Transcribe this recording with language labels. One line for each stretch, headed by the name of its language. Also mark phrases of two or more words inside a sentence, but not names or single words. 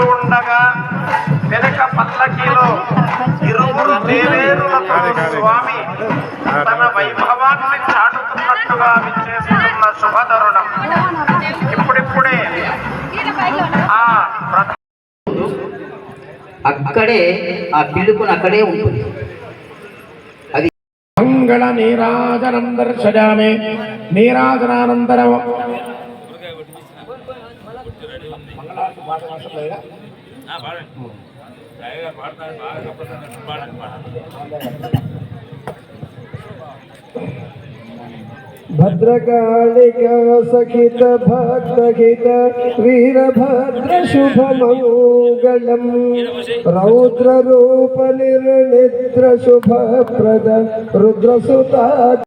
Telugu: ఉండగా వెనక పల్లకీలో 2 దేవేరులతో స్వామి తన వైభవాన్ని చాటుతున్నట్టుగా విచ్చేస్తున్న శుభతరుణం. ఇప్పుడిప్పుడే అక్కడే ఆ పిలుపుని అక్కడే ఉంటుంది. అది
Sanskrit: मङ्गल नीराजनं दर्शयामि. नीराजनानन्तरम् भद्रकालिक सखित भक्तहित वीरभद्र शुभमङ्गलम् रौद्र रूप निर्निद्र शुभप्रद रुद्रसुता